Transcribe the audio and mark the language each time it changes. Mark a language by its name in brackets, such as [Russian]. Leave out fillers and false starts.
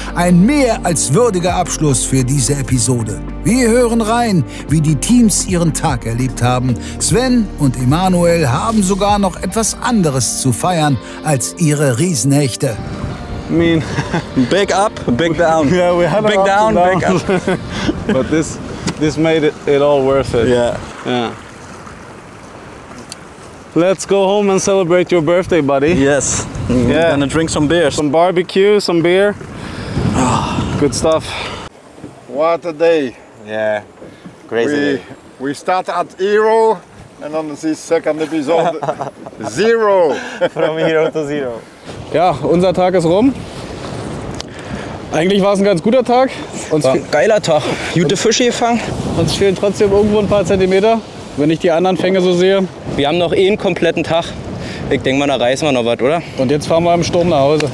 [German] Ein mehr als würdiger Abschluss für diese Episode. Wir hören rein, wie die Teams ihren Tag erlebt haben. Sven und Emanuel haben sogar noch etwas anderes zu feiern als ihre Riesenhechte. [English] I mean, big up, big down. Yeah, we had big down, big up. But this made it all worth it. Yeah. Let's go home and celebrate your birthday, buddy. Yes. Yeah. Gonna drink some beer. Some barbecue, some beer. Good stuff. What a day. Yeah. Crazy. We start at 0 and on this second episode 0. From 0 to 0. [German] Ja, unser Tag ist rum. Eigentlich war es ein ganz guter Tag. War ein geiler Tag. Gute Fische gefangen. Uns fehlen trotzdem irgendwo ein paar Zentimeter, wenn ich die anderen Fänge so sehe. Wir haben noch einen kompletten Tag. Ich denke mal, da reißen wir noch was, oder? Und jetzt fahren wir im Sturm nach Hause.